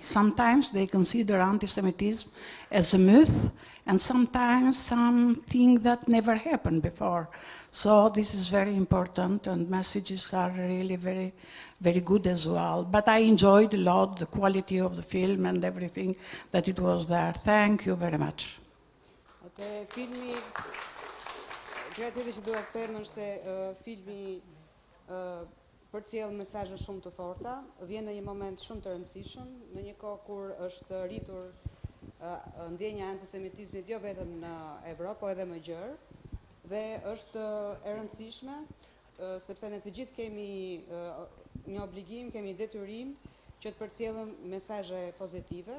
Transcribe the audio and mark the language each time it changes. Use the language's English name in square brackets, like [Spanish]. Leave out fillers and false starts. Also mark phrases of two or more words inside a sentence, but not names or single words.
[English] Sometimes they consider anti-Semitism as a myth, and sometimes something that never happened before. So this is very important, and messages are really very, very good as well. But I enjoyed a lot the quality of the film and everything that it was there. Thank you very much. [Albanian] Filmi, gjëja tjetër që dua të them është se filmi përcjell mesazhe shumë të forta, vjen në një moment shumë të rëndësishëm, në një kohë kur është rritur ndjenja e antisemitizmit jo vetëm në Evropë, por edhe më gjerë, dhe është e rëndësishme sepse ne të gjithë kemi një obligim, kemi detyrim që të përcjellim mesazhe pozitive.